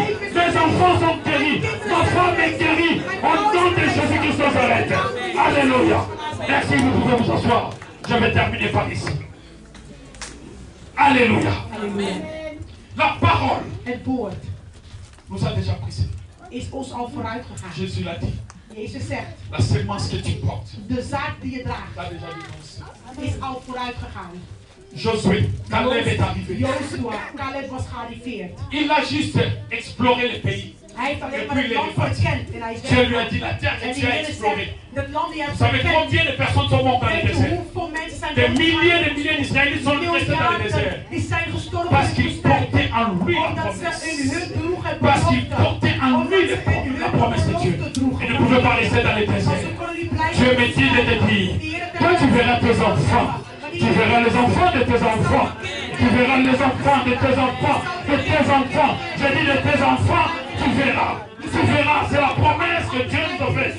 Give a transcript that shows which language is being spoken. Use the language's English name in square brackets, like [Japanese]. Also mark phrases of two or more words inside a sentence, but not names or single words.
[French] Mes enfants sont guéris. Ma femme est guérie. Au nom de Jésus-Christ de Nazareth. Alléluia. Merci, vous pouvez vous asseoir. Je vais terminer par ici. Alléluia. La parole [Dutch] Het woord [French] nous a déjà précédés. [Dutch] is ons al vooruit gegaan. [French] Jésus l'a dit. [Dutch] Jezus zegt, [French] La semence que tu portes, [Dutch] de zaak die je draagt [French] l'a déjà dénoncé. [Dutch] is al vooruit gegaan. [French] Josué, Caleb est arrivé. [Dutch] Joshua, Caleb was gearriveerd. [French] Il a juste exploré le pays. [Dutch] Hij heeft alleen maar het land verkend en hij is [French] Dieu lui a [Dutch] weg. [French] dit la terre [Dutch] En [French] que [Dutch] die [French] tu as [Dutch] Heer [French] explorée. [Dutch] zegt, het land die hij [French] Vous [Dutch] heeft [French] savez [Dutch] verkend. [French] combien de personnes sont mortes dans le [Dutch] Weet je [French] désert? [Dutch] hoeveel mensen zijn [French] Des [Dutch] doodgegaan? [French] milliers d'Israélites sont restés dans le désert. [Dutch] Die zijn gestorven [French] Parce [Dutch] in de [French] qu'ils [Dutch] woestijn. [French] portaient en lui la [Dutch] Omdat ze [French] promesse. [Dutch] in hun droegen [French] Parce qu'ils [Dutch] belofte. [French] portaient en lui la promesse de Dieu. Ils ne pouvaient pas rester dans le désert. Dieu me dit de te dire, toi tu verras tes enfants. Tu verras les enfants de tes enfants. Tu verras les enfants de tes enfants. De tes enfants. Je dis de tes enfants, tu verras. Tu verras, c'est la promesse que Dieu nous a faite.